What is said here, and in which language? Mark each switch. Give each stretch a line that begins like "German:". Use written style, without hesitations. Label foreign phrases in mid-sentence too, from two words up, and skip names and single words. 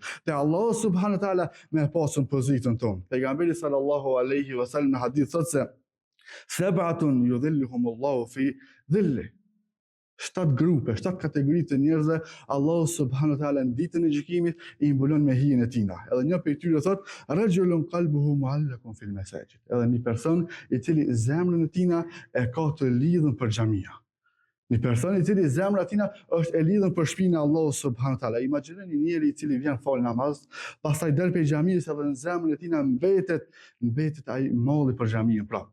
Albanian: Te Allahu
Arabic: سبحانه وتعالى
Albanian: me pasur pozitën tonë. Pejgamberi
Arabic: صلى الله عليه وسلم
Albanian: në hadith thotë se
Arabic: سبعة يظلهم الله في ظل.
Albanian: 7 grupe, 7 kategori të njerëzve, Allahu
Arabic: سبحانه وتعالى
Albanian: në ditën e gjykimit i mbulon me hijen e tina. Edhe një prej tyre thotë
Arabic: رجل قلبه معلق في المساجد.
Albanian: Edhe një person i cili zemrën e tina e ka të lidhur për xhamia. Një person i cili zemra e tina është e lidhur për shtëpinë e Allahut
Arabic: سبحانه وتعالى.
Albanian: Imagjinoni njëri i cili vjen fal namaz, pastaj del prej xhamisë edhe në zemrën e tina mbetet ai malli për xhaminë prapë.